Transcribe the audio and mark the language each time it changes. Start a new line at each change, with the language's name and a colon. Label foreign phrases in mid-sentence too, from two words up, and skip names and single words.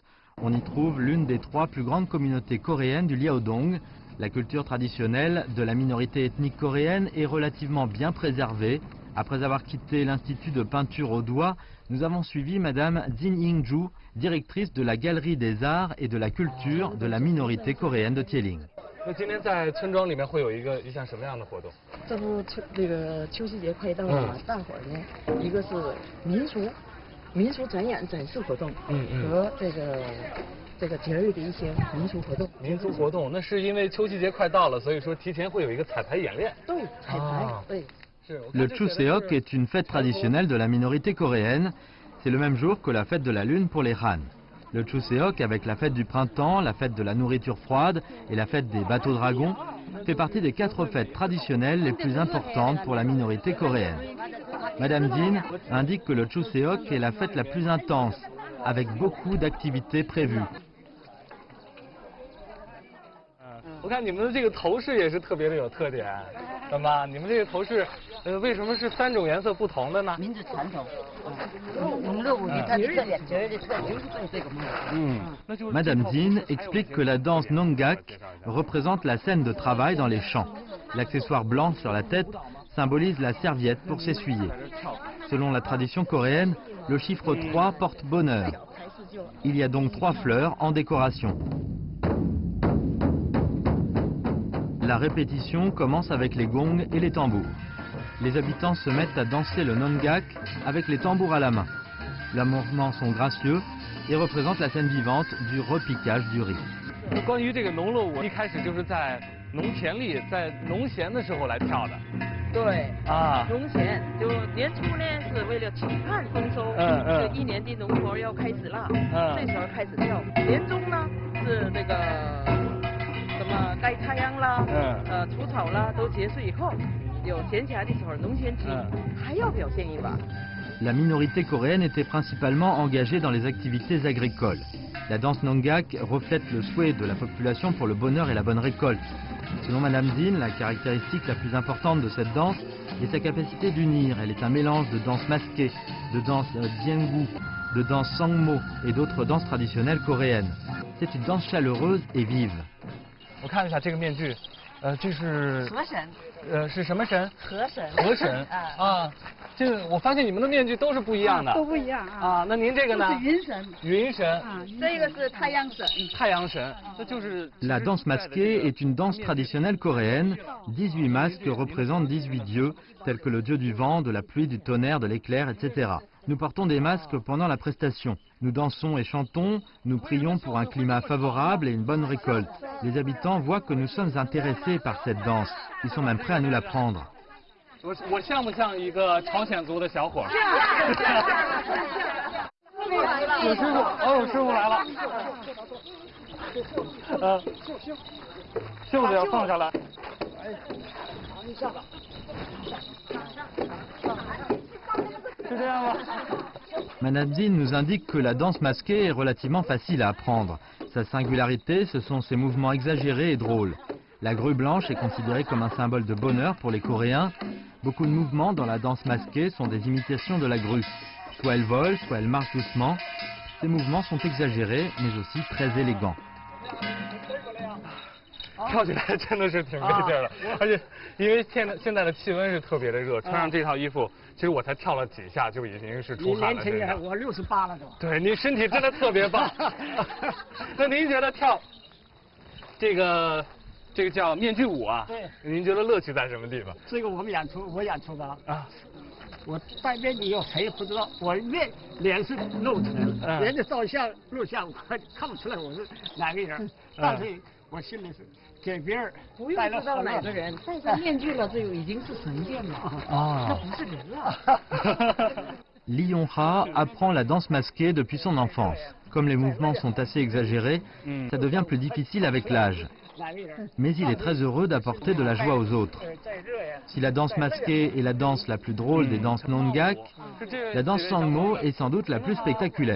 French: On y trouve l'une des 3 plus grandes communautés coréennes du Liaodong. La culture traditionnelle de la minorité ethnique coréenne est relativement bien préservée. Après avoir quitté l'Institut de peinture au doigt, nous avons suivi Madame Jin Ying-ju, directrice de la Galerie des Arts et de la Culture de la minorité coréenne de Tieling.
Chinese: 那今天在村庄里面会有一项什么样的活动？这不这个秋夕节快到了，大伙儿呢，一个是民俗展演展示活动，和这个节日的一些民俗活动。民俗活动，那是因为秋夕节快到了，所以说提前会有一个彩排演练。对，彩排，对。
French: Le Chuseok est une fête traditionnelle de la minorité coréenne. C'est le même jour que la fête de la Lune pour les Han. Le Chuseok, avec la fête du printemps, la fête de la nourriture froide et la fête des bateaux dragons, fait partie des 4 fêtes traditionnelles les plus importantes pour la minorité coréenne. Madame Jin indique que le Chuseok est la fête la plus intense, avec beaucoup d'activités prévues.
Chinese: 我看你们的这个头饰也是特别的有特点，怎么？你们这个头饰，为什么是3种颜色不同的呢？民族传统，农乐舞的特点，节日的特点就是这个梦。
French: Madame Jin explique que la danse Nongak représente la scène de travail dans les champs. L'accessoire blanc sur la tête symbolise la serviette pour s'essuyer. Selon la tradition coréenne, le chiffre 3 porte bonheur. Il y a donc 3 fleurs en décoration. La répétition commence avec les gongs et les tambours. Les habitants se mettent à danser le Nongak avec les tambours à la main. Les mouvements sont gracieux et représentent la scène vivante du repiquage du riz.
Chinese: 关于这个农乐舞，一开始就是在农田里，在农闲的时候来跳的。对农闲就年初呢是为了期盼丰收，这一年的农活要开始了，这时候开始跳。年中呢是这个什么盖太阳啦，除草啦都结束以后，有闲暇的时候农闲期还要表现一把。
French: la minorité coréenne était principalement engagée dans les activités agricoles. La danse Nongak reflète le souhait de la population pour le bonheur et la bonne récolte. Selon Madame Dinh, la caractéristique la plus importante de cette danse est sa capacité d'unir. Elle est un mélange de danse masquée, de danse Diengu, de danse Sangmo et d'autres danses traditionnelles coréennes. C'est une danse chaleureuse et vive.
Chinese: 我看一下这个面具，这是河神，是什么神？河神。河神啊，这个我发现你们的面具都是不一样的。都不一样啊。啊，那您这个呢？是云神。云神。啊，这个是太阳神。太阳神，那就是。
French: La danse masquée est une danse traditionnelle coréenne. 18 masques représentent 18 dieux, tels que le dieu du vent, de la pluie, du tonnerre, de l'éclair, etc. Nous portons des masques pendant la prestation. Nous dansons et chantons, nous prions pour un climat favorable et une bonne récolte. Les habitants voient que nous sommes intéressés par cette danse. Ils sont même prêts à nous l'apprendre.
Chinese: 我像不像一个朝鲜族的小伙？有师傅，哦，有师傅来了。袖子要放下来。是这样吗？
French: Madame Dinh nous indique que la danse masquée est relativement facile à apprendre. Sa singularité, ce sont ses mouvements exagérés et drôles. La grue blanche est considérée comme un symbole de bonheur pour les Coréens. Beaucoup de mouvements dans la danse masquée sont des imitations de la grue. Soit elle vole, soit elle marche doucement. Ces mouvements sont exagérés, mais aussi très élégants.
Chinese: 跳起来真的是挺费劲的，而且因为现在的气温是特别的热，穿上这套衣服，其实我才跳了几下就已经是出汗了。你年轻，我68了都。对，你身体真的特别棒。那您觉得跳这个叫面具舞啊？对。您觉得乐趣在什么地方？这个我演出的啊。我戴面具以后谁也不知道，我脸是露出来了，人家照相录像，我看不出来我是哪个人，但是我心里是。给别人不用知道哪个人，戴上面具了，这就已经是神仙了啊，那不是人了。
French: Lee Yong-ha apprend la danse masquée depuis son enfance. Comme les mouvements sont assez exagérés, ça devient plus difficile avec l'âge. Mais il est très heureux d'apporter de la joie aux autres. Si la danse masquée est la danse la plus drôle des danses Nongak, la danse Sangmo est sans doute la plus spectaculaire.